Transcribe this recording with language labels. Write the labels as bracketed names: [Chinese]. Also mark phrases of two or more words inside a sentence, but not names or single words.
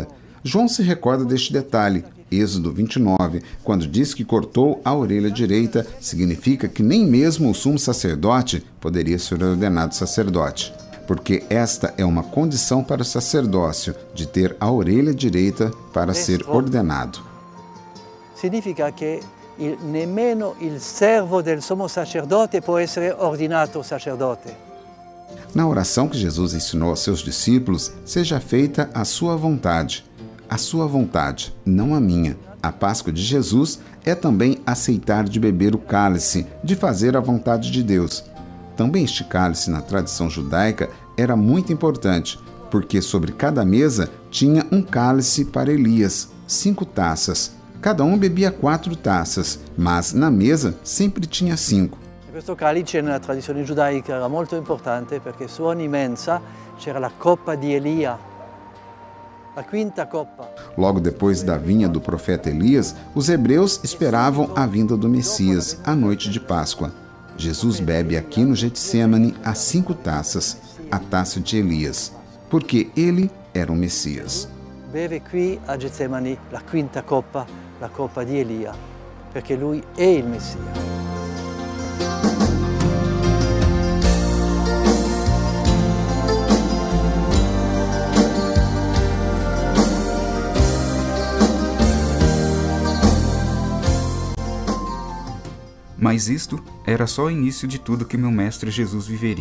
[Portuguese] João se recorda deste detalhe. Êxodo 29, quando diz que cortou a orelha direita, significa que nem mesmo o sumo sacerdote poderia ser ordenado sacerdote, porque esta é uma condição para o sacerdócio, de ter a orelha direita para ser ordenado. [Italian] Significa che nemmeno il servo del sommo sacerdote può essere ordinato sacerdote. [Portuguese] Na oração que Jesus ensinou aos seus discípulos, seja feita a sua vontade. A sua vontade, não a minha. A Páscoa de Jesus é também aceitar de beber o cálice, de fazer a vontade de Deus. Também este cálice, na tradição judaica, era muito importante, porque sobre cada mesa tinha um cálice para Elias, 5 taças. Cada um bebia 4 taças, mas na mesa sempre tinha 5. [Italian] Questo calice nella tradizione giudaica era molto importante perché su ogni mensa c'era la coppa di Elia, a quinta coppa. [Portuguese] Logo depois da vinha do profeta Elias, os hebreus esperavam a vinda do Messias, a noite de Páscoa. Jesus bebe aqui no Getsêmani as 5 taças, a taça de Elias, porque ele era o Messias. [Italian] Beve qui a Getsemani la quinta coppa, la coppa di Elia, perché lui è il Messia. [Portuguese] Mas isto era só o início de tudo que meu mestre Jesus viveria.